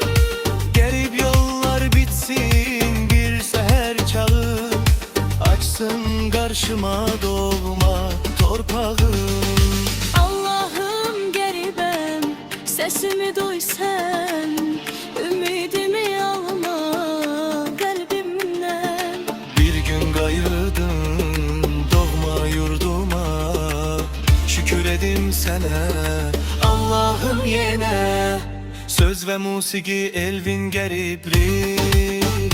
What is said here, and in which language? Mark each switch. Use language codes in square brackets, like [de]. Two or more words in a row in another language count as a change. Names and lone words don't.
[tr] Garip yollar bitsin, bir seher çağı açsın karşıma doğma torpağım. Allah'ım garibem, sesimi duy sen, ümidimi alma kalbimden. [az] Bir gün qayıdın doğma yurduma, şükür edim sənə Allah'ım yenə. [tr] Söz ve musiki Elvin Garipliği.